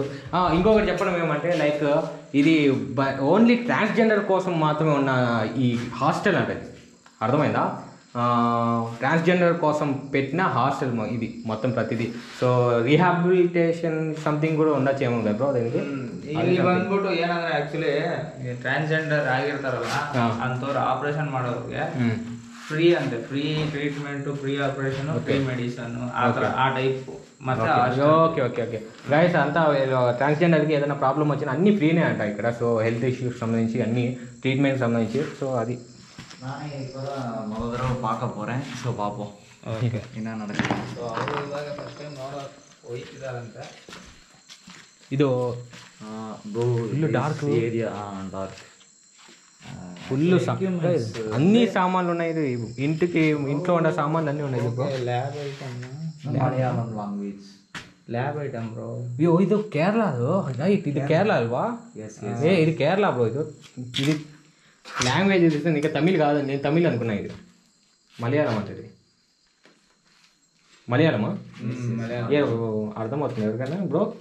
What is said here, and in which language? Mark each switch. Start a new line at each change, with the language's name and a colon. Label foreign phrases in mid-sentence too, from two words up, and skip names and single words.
Telugu: ఇంకొకటి చెప్పడం ఏమంటే లైక్ ఇది
English: only transgender
Telugu: కోసం మాత్రమే ఉన్న ఈ హాస్టల్ అంటే అర్థమైందా? ట్రాన్స్జెండర్ కోసం పెట్టిన హాస్టల్ ఇది మొత్తం ప్రతిదీ. సో
English: rehabilitation something
Telugu: కూడా ఉండొచ్చేమో కదా బ్రో దీనికి.
Kannada: ಇಲ್ಲಿ ಬಂದ್ಬಿಟ್ಟು ಏನಂದ್ರೆ ಆ್ಯಕ್ಚುಲಿ ಟ್ರಾನ್ಸ್ಜೆಂಡರ್ ಆಗಿರ್ತಾರಲ್ಲ ಅಂಥವ್ರು ಆಪ್ರೇಷನ್ ಮಾಡೋರಿಗೆ ಫ್ರೀ ಅಂತೆ,
English: free treatment, free operation, free medicine,
Telugu: ఆ టైప్.
English: OK OK OK guys,
Telugu: అంతా ట్రాన్స్జెండర్కి ఏదైనా ప్రాబ్లం వచ్చినా అన్నీ ఫ్రీనే అంట ఇక్కడ. సో
English: health issues
Telugu: సంబంధించి అన్ని ట్రీట్మెంట్ సంబంధించి. సో అది
Tamil: நானே இப்போ தான் முதல் தடவை பார்க்க போகிறேன். ஸோ பார்ப்போம் ಓಕೆ. என்ன நடக்குது.
Kannada: ಸೊ ಅವರು ಇವಾಗ
English: first time
Kannada: ಹೋಗ್ತಿದಾರಂತೆ. ಇದು
Telugu: బ్రో
English: full dark area, dark
Telugu: ఫుల్ అన్ని సామాన్లు ఉన్నాయి. ఇది ఇంట్లో ఉన్న సామాన్లు అన్నీ ఉన్నాయి.
English: lab item,
Telugu: మలయాళం లాంగ్వేజ్
English: lab item bro.
Telugu: అయ్యో ఇది కేరళ, రైట్, ఇది కేరళ అల్వా? ఇది కేరళ బ్రో. ఇది లాంగ్వేజ్ ఇది ఇంకా తమిళ్ కాదు, నేను తమిళ్ అనుకున్నా. ఇది మలయాళం అంటే, ఇది మలయాళమా? ఏ అర్థమవుతుంది ఎవరికైనా బ్రో?